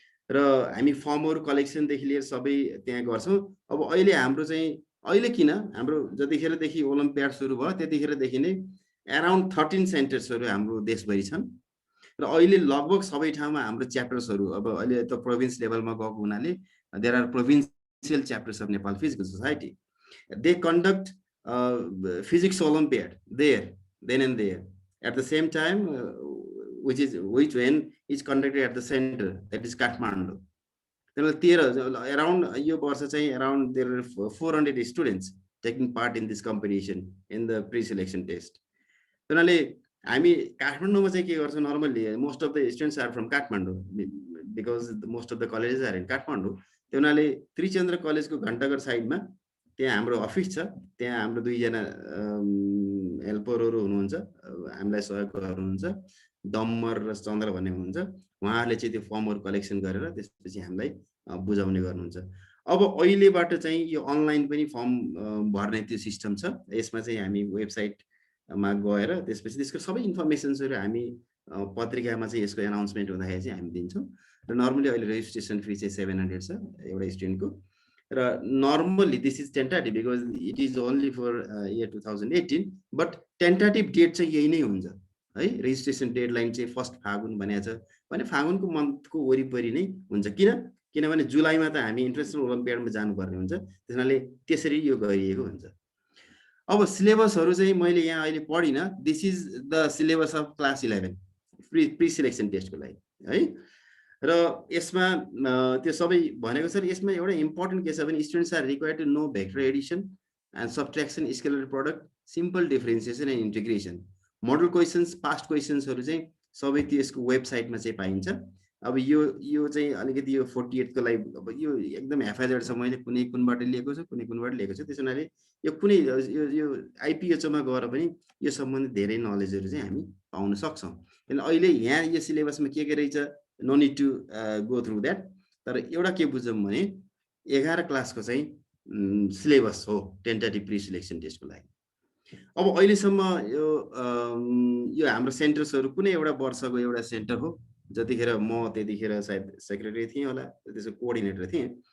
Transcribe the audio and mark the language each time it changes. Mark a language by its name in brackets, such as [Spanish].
[Nepali] र हामी फर्महरु कलेक्सनदेखि लिएर सबै त्यहाँ गर्छौं अब अहिले हाम्रो चाहिँ अहिले किन हाम्रो जतिखेरदेखि ओलम्पियाड सुरु भयो त्यतिखेरदेखि नै अराउन्ड 13 सेन्टर्सहरु हाम्रो देशभरि छन् र अहिले लगभग सबै ठाउँमा हाम्रो च्याप्टर्सहरु अब अहिले त प्रोभिन्स लेभलमा गएको हुनाले [English] There are provincial chapters of Nepal Physical Society. They conduct physics Olympiad there, then and there. At the same time, which when is conducted at the center, that is Kathmandu. Around around there are 400 students taking part in this competition in the pre-selection test. Normally, most of the students are from Kathmandu because most of the colleges are in Kathmandu. [Nepali] Trichandra College को घण्टाघर साइडमा त्यहाँ हाम्रो office छ, त्यहाँ हाम्रो दुईजना हेल्परहरू हुनुहुन्छ, हामीलाई सहयोग गर्नुहुन्छ, दम्मर र चन्द्र भन्ने हुनुहुन्छ, उहाँहरूले चाहिँ त्यो फर्महरू कलेक्सन गरेर त्यसपछि हामीलाई बुझाउने गर्नुहुन्छ। अब अहिलेबाट चाहिँ यो अनलाइन पनि फर्म भर्ने त्यो सिस्टम छ, यसमा चाहिँ हामी वेबसाइटमा गएर त्यसपछि त्यसको सबै इन्फर्मेसन्सहरू हामी पत्रिकामा चाहिँ यसको एनाउन्समेन्ट हुँदाखेरि चाहिँ हामी दिन्छौँ। र नर्मली अहिले रेजिस्ट्रेसन फी चाहिँ 700 छ एउटा स्टुडेन्टको। [English] र normally this is tentative because it is only for year 2018, but tentative date [Nepali] चाहिँ यही नै हुन्छ है। रेजिस्ट्रेसन डेडलाइन चाहिँ 1 फागुन भनेको छ, भने फागुनको मन्थको वरिपरि नै हुन्छ। किनभने जुलाईमा त हामी इन्टरनेसनल ओलम्पियाडमा जानुपर्ने हुन्छ, त्यसैले त्यसरी यो गरिएको हुन्छ। अब सिलेबसहरू चाहिँ मैले यहाँ अहिले पढिनँ। [English] this is the syllabus of class 11 pre selection टेस्टको [Nepali] लागि है। र यसमा त्यो सबै भनेको छ। यसमा एउटा इम्पोर्टेन्ट के छ भने [English] Students are required to know vector addition and subtraction, scalar product, simple differentiation and integration. [Nepali] Model questions, past क्वेसन्सहरू चाहिँ सबै त्यसको वेबसाइटमा चाहिँ पाइन्छ। अब यो चाहिँ अलिकति यो 48 को लागि अब यो एकदम हेफाजत छ, मैले कुनबाट लिएको छु, कुनबाट लिएको छु। त्यसैले यो कुनै यो आइपिएचओमा गएर पनि यो सम्बन्धी धेरै नलेजहरू चाहिँ हामी पाउन सक्छौँ। किन अहिले यहाँ यो सिलेबसमा के रहेछ, [English] No need to go through that. [Nepali] तर एउटा के बुझौँ भने 11 क्लासको चाहिँ सिलेबस हो टेन्टेटिभ प्री सिलेक्सन टेस्टको लागि। अब अहिलेसम्म यो हाम्रो सेन्टर्सहरू कुनै एउटा वर्षको एउटा सेन्टर हो। जतिखेर म त्यतिखेर सायद सेक्रेटरी थिएँ होला, त्यसको कोअर्डिनेटर थिएँ।